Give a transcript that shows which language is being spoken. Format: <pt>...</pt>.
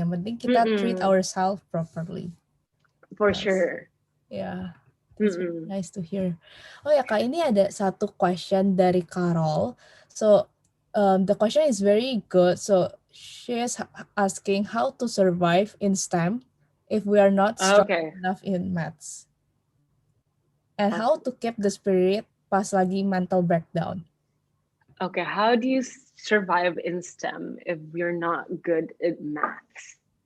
<id>Yang penting kita</id> <en>treat ourselves properly. For sure. Yeah. That's really nice to hear.</en> <id>Oh ya Kak, ini ada satu question dari Carol.</id> <en>So the question is very good. So she is asking how to survive in STEM if we are not strong enough in maths. And how to keep the spirit</en> <id>pas lagi</id> <en>mental breakdown. Okay, how do you survive in STEM if you're not good at maths?</en>